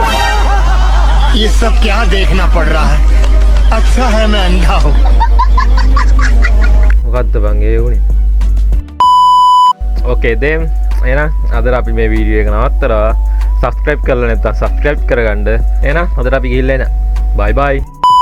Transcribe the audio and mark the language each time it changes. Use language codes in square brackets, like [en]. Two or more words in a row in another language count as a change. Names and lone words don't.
[hi] ये सब क्या देखना पड़ रहा है? अच्छा है मैं अंधा हूँ। [si] මොකද්ද බං ඒ වුනේ ඕකේ දැන් එහෙනම් අද අපි මේ වීඩියෝ එක නවත්තලා subscribe කරලා නැත්නම් subscribe කරගන්න එහෙනම් අද අපි ගිහිල්ලා එන [en] bye bye